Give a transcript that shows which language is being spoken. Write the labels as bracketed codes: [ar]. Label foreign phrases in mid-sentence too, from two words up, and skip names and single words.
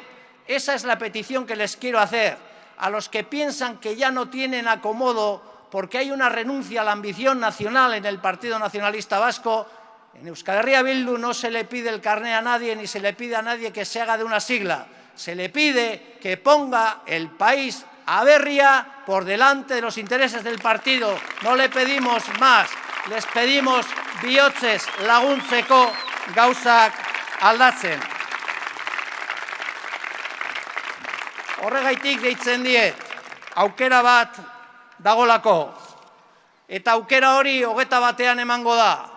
[es] Esa es la petición que les quiero hacer a los que piensan que ya no tienen acomodo porque hay una renuncia a la ambición nacional en el Partido Nacionalista Vasco. En Euskal Herria Bildu no se le pide el carné a nadie ni se le pide a nadie que se haga de una sigla. Se le pide que ponga el país a berria por delante de los intereses del partido. No le pedimos más, les pedimos [eu] bihotzez laguntzeko gauzak aldatzen. Horregaitik deitzen diet, aukera bat dagolako. Eta aukera hori 21ean emango da.